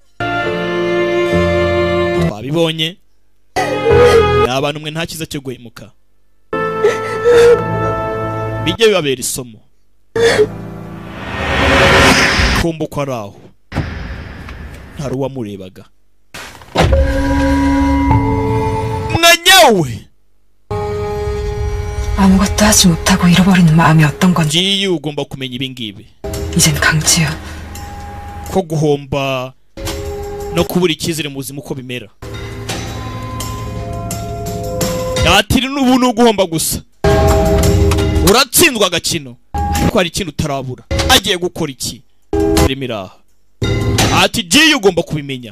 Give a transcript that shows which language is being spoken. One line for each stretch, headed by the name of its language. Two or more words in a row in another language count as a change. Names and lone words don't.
Kinyarwanda: Twabibonye abantu mwe nta kiza cyo guhemuka, bijye bibabera isomo. Kumva uko ari aho ntari uwamurebaga mwanyawe.
Korean: 아무것도 하지 못하고 잃어버리는 마음이 어떤 건지
Kinyarwanda: 지유 ugomba kumenya ibi ngibi.
Korean: 이젠 강지야.
Kinyarwanda: ko guhomba no kubura icyizere mu buzima uko bimera. Atiri n'ubu no guhomba gusa. Uratsindwa agakino ariko hari ikintu utarabura. Agiye gukora iki? Filime ati Jiyu ugomba kubimenya.